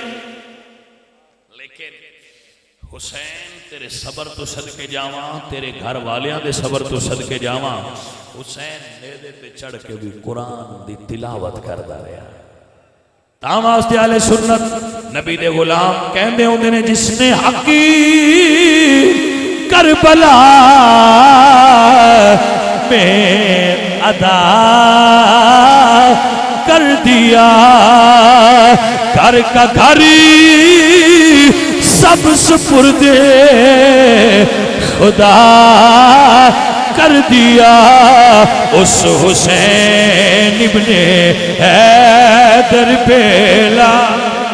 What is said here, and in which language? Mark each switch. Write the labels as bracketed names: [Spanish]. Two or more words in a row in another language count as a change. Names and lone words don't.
[Punjabi] لیکن حسین تیرے صبر تو صدقے جاواں تیرے گھر والیاں دے صبر تو صدقے جاواں حسین نیزے تے چڑھ کے بھی قرآن دی تلاوت کردا رہا تاں واسطے اہل سنت نبی دے غلام کہندے ہوندے نے جس نے حقی [Urdu] کربلا میں ادا کر دیا، گھر کا گھری سب سپرد خدا کر دیا، اس حسین ابن حیدر بیلا